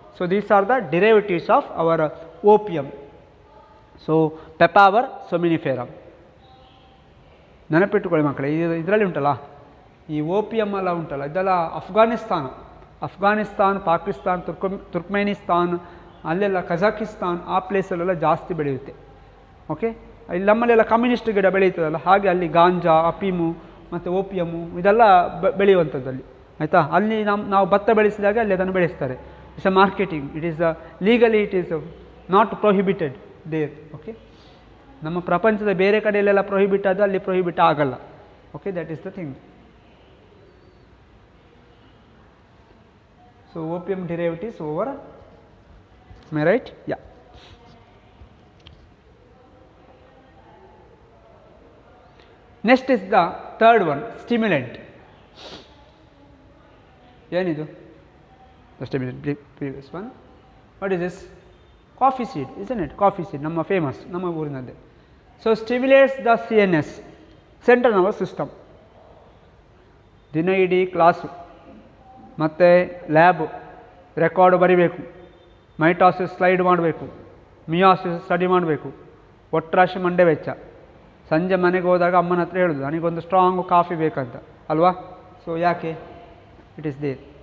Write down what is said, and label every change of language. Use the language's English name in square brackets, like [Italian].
[English] So these are the derivatives of our opium. So papaver somniferum. [Kannada] ನೆನಪಿಟ್ಟುಕೊಳ್ಳಿ ಮಕ್ಕಳೇ, ಇದರಲ್ಲಿ ಉಂಟಲ್ಲ ಈ ಓಪಿಯಮ್ ಎಲ್ಲ ಉಂಟಲ್ಲ, ಇದೆಲ್ಲ ಅಫ್ಘಾನಿಸ್ತಾನ್, ಪಾಕಿಸ್ತಾನ್, ತುರ್ಕ್ಮೇನಿಸ್ತಾನ್, ಅಲ್ಲೆಲ್ಲ ಕಜಾಕಿಸ್ತಾನ್, ಆ ಪ್ಲೇಸಲ್ಲೆಲ್ಲ ಜಾಸ್ತಿ ಬೆಳೆಯುತ್ತೆ. ಓಕೆ, ಇಲ್ಲಿ ನಮ್ಮಲ್ಲೆಲ್ಲ ಕಮ್ಯುನಿಸ್ಟ್ ಗಿಡ ಬೆಳೆಯುತ್ತದಲ್ಲ, ಹಾಗೆ ಅಲ್ಲಿ ಗಾಂಜಾ, ಅಫೀಮು ಮತ್ತು ಓಪಿಯಮು ಇದೆಲ್ಲ ಬೆಳೆಯುವಂಥದ್ದಲ್ಲಿ ಆಯಿತಾ. ಅಲ್ಲಿ ನಾವು ಭತ್ತ ಬೆಳೆಸಿದಾಗ ಅಲ್ಲಿ ಅದನ್ನು ಬೆಳೆಸ್ತಾರೆ. [English] It's a marketing. It is legally it is not prohibited there. [Kannada] Okay, ನಮ್ಮ ಪ್ರಪಂಚದ ಬೇರೆ ಕಡೆಯಲ್ಲೆಲ್ಲ ಪ್ರೊಹಿಬಿಟ್ ಅದು, ಅಲ್ಲಿ ಪ್ರೊಹಿಬಿಟ್ ಆಗಲ್ಲ. [English] Okay, that is the thing. So opium derivatives over. Am I right? Yeah. Next is the third one, stimulant. [Kannada] ಏನಿದು? [English] The stimulant, previous one. What is this? Coffee seed, isn't it? Coffee seed, [Kannada] ನಮ್ಮ famous, ನಮ್ಮ ಊರಿನದ್ದೇ. [English] So stimulates the CNS, central nervous system. [Kannada] ದಿನ ಇಡೀ class ಮತ್ತು lab record ಬರಿಬೇಕು, mitosis slide ಮಾಡಬೇಕು, ಮಿಯಾಸಿಸ್ study ಮಾಡಬೇಕು, ಒಟ್ರಾಶಿ ಮಂಡೆ ವೆಚ್ಚ. ಸಂಜೆ ಮನೆಗೆ ಹೋದಾಗ ಅಮ್ಮನ ಹತ್ರ ಹೇಳೋದು ನನಗೊಂದು ಸ್ಟ್ರಾಂಗ್ ಕಾಫಿ ಬೇಕಂತ ಅಲ್ವಾ. ಸೊ ಯಾಕೆ? [English] It is there.